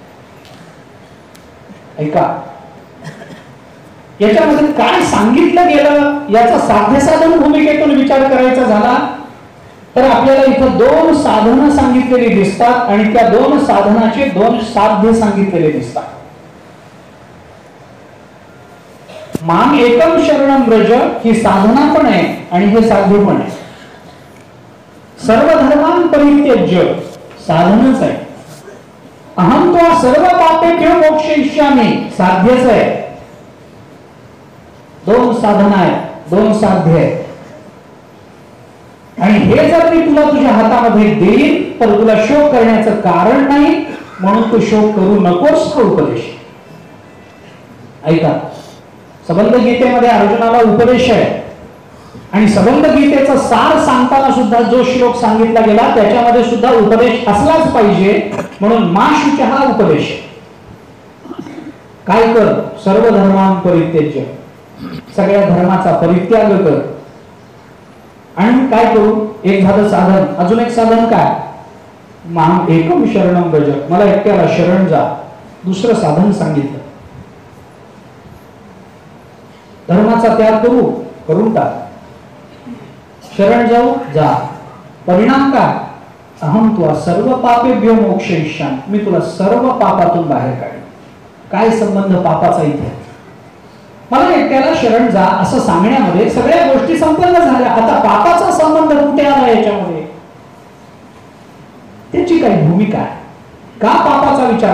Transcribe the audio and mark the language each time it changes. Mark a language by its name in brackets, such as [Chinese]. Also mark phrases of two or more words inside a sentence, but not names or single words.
[Marathi] ऐका, याच्यामध्ये काय सांगितलं गेलं याचा साध्य साधन भूमिकेतून विचार करायचा झाला तर आपल्याला इथं दोन साधनं सांगितलेली दिसतात आणि त्या दोन साधनाचे दोन साध्य सांगितलेले दिसतात. [Sanskrit] माम एकम शरणम व्रज [Marathi] ही साधना पण आहे आणि हे साध्य पण आहे. [Sanskrit] सर्व धर्मान परित्यज्य [Marathi] साधनच आहे. [Sanskrit] अहम त्वा सर्व पापेभ्यो मोक्षयिष्यामि [Marathi] साध्यच आहे. दोन साधना आहे, दोन साध्य आहे. आणि हे जर मी तुला तुझ्या हातामध्ये देईन तर तुला शोक करण्याचं कारण नाही, म्हणून तू शोक करू नकोस हा उपदेश. ऐका, सबंध गीतेमध्ये अर्जुनाला उपदेश आहे आणि सबंध गीतेचा सार सांगताना सुद्धा जो श्लोक सांगितला गेला त्याच्यामध्ये सुद्धा उपदेश असलाच पाहिजे, म्हणून [Sanskrit] मा शुचहा [Marathi] उपदेश. काय कर? [Sanskrit] सर्व धर्मान परित्यज्य, [Marathi] सगळ्या धर्माचा परित्याग कर. आणि काय करू? एक झालं साधन, अजून एक साधन काय? [Sanskrit] माम एकम शरणम व्रज, [Marathi] मला एकट्याला शरण जा. दुसरं साधन सांगितलं, धर्माचा त्याग करू, करून टाक. शरण जाऊ, जा. परिणाम काय? [Sanskrit] अहम त्वा सर्व पापेभ्यो मोक्षयिष्यामि, [Marathi] मी तुला सर्व पापातून बाहेर काढेन. काय संबंध पापाचा इथे? मला एकट्याला शरण जा असं सांगण्यामध्ये सगळ्या गोष्टी संपन्न झाल्या. आता पापाचा संबंध कुठे आला याच्यामध्ये? त्याची काही भूमिका आहे का पापाचा विचार?